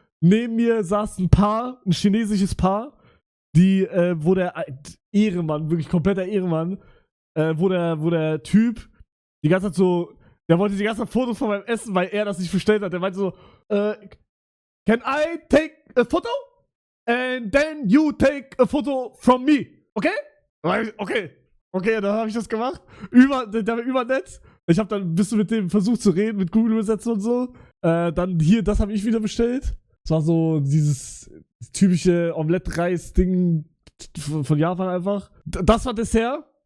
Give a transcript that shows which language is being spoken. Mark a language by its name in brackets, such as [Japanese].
[German] Neben mir saß ein chinesisches Paar, wo der Ehrenmann, wirklich kompletter Ehrenmann, wo der Typ die ganze Zeit so, der wollte die ganze Zeit Fotos von meinem Essen, weil er das nicht bestellt hat. Der meinte so, [English] can I take a photo? And then you take a photo from me. Okay? [German] Okay, dann habe ich das gemacht. Der war übernett. Ich habe dann ein bisschen mit dem versucht zu reden, mit Google übersetzen und so. Dann hier, das habe ich wieder bestellt. Das war so dieses typische Omelette-Reis-Ding von Japan einfach. Das war Dessert.